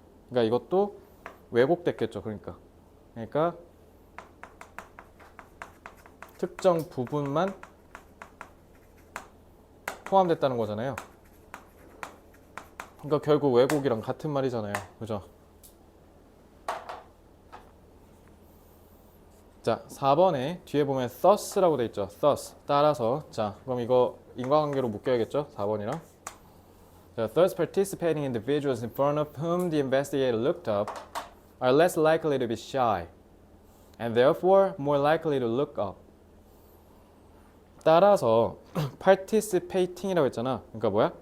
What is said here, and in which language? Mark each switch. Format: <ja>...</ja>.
<ko>그러니까 이것도 왜곡됐겠죠. 그러니까 특정 부분만 포함됐다는 거잖아요. 그러니까 결국 왜곡이랑 같은 말이잖아요. 그죠? 자, 4번에 뒤에 보면 thus라고 돼 있죠. thus, 따라서. 자, 그럼 이거 인과관계로 묶여야겠죠? 4번이랑. 자,</ko> <en>thus participating individuals in front of whom the investigator looked up are less likely to be shy and therefore more likely to look up.</en> <ko>따라서 participating이라고 했잖아. 그러니까 뭐야?</ko>